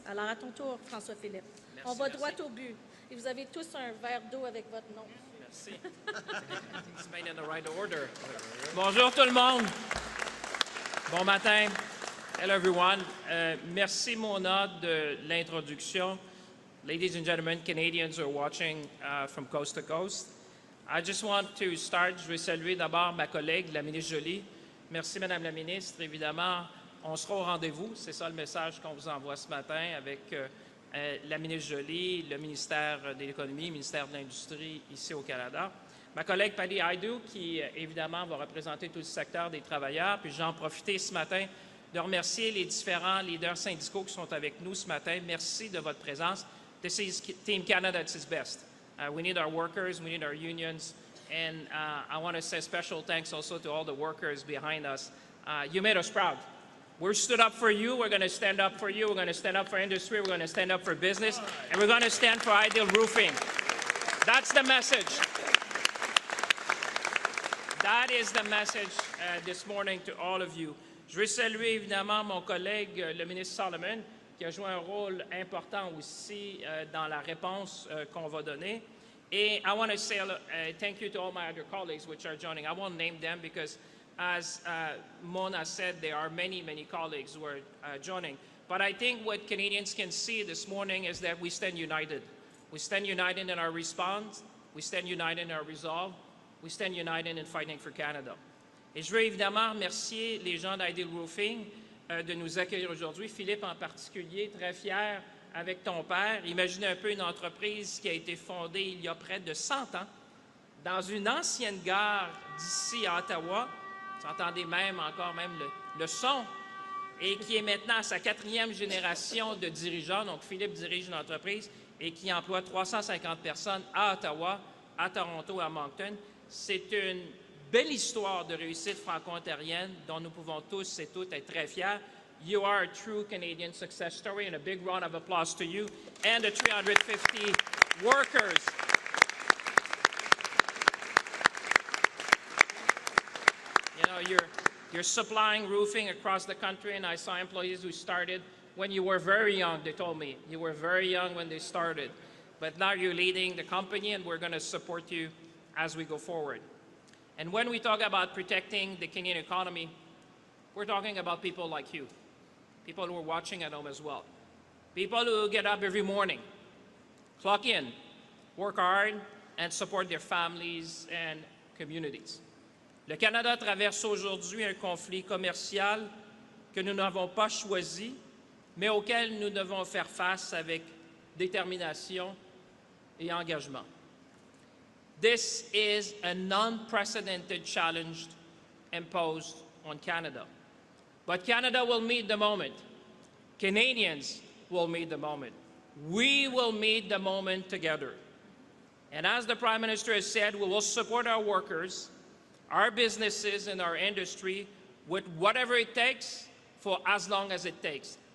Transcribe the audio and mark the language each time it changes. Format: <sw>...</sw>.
<fr>Alors à ton tour, François-Philippe. On va droit au but. Et vous avez tous un verre d'eau avec votre nom. Merci.</fr> <en>It's made in the right order.</en> <fr>Bonjour tout le monde. Bon matin.</fr> <en>Hello, everyone.</en> <fr>Merci, Mona, de l'introduction.</fr> <en>Ladies and gentlemen, Canadians are watching from coast to coast. I just want to start.</en> <fr>Je vais saluer d'abord ma collègue, la ministre Joly. Merci, Madame la ministre. Évidemment, on sera au rendez-vous. C'est ça le message qu'on vous envoie ce matin avec la ministre Joly, le ministère de l'Économie, le ministère de l'Industrie ici au Canada. Ma collègue Patty Hadju, qui évidemment va représenter tout le secteur des travailleurs. Puis j'en profite ce matin de remercier les différents leaders syndicaux qui sont avec nous ce matin. Merci de votre présence.</fr> <en>This is Team Canada at its best. We need our workers, we need our unions, and I want to say special thanks also to all the workers behind us. You made us proud. We stood up for you, we're going to stand up for you, we're going to stand up for industry, we're going to stand up for business, and we're going to stand for Ideal Roofing. That's the message. That is the message this morning to all of you.</en> <fr>Je veux saluer évidemment mon collègue, le ministre Solomon, qui a joué un rôle important aussi dans la réponse qu'on va donner.</fr> <en>Et I want to say thank you to all my other colleagues which are joining. I won't name them because, as Mona said, there are many, many colleagues who are joining. But I think what Canadians can see this morning is that we stand united. We stand united in our response. We stand united in our resolve. We stand united in fighting for Canada.</en> <fr>Et je veux évidemment remercier les gens d'Ideal Roofing de nous accueillir aujourd'hui. Philippe en particulier, très fier avec ton père. Imaginez un peu une entreprise qui a été fondée il y a près de 100 ans dans une ancienne gare d'ici à Ottawa. Vous entendez même le son. Et qui est maintenant à sa 4e génération de dirigeants. Donc Philippe dirige une entreprise et qui emploie 350 personnes à Ottawa, à Toronto, à Moncton. C'est une belle histoire de réussite franco-ontarienne dont nous pouvons tous et toutes être très fiers.</fr> <en>You are a true Canadian success story, and a big round of applause to you and the 350 workers. You know, you're supplying roofing across the country, and I saw employees who started when you were very young. They told me you were very young when they started, but now you're leading the company, and we're going to support you as we go forward. And when we talk about protecting the Canadian economy, we're talking about people like you, people who are watching at home as well, people who get up every morning, clock in, work hard, and support their families and communities.</en> <fr>Le Canada traverse aujourd'hui un conflit commercial que nous n'avons pas choisi, mais auquel nous devons faire face avec détermination et engagement.</fr> <en>This is an unprecedented challenge imposed on Canada. But Canada will meet the moment. Canadians will meet the moment. We will meet the moment together. And as the Prime Minister has said, we will support our workers, our businesses, and our industry with whatever it takes for as long as it takes.</en>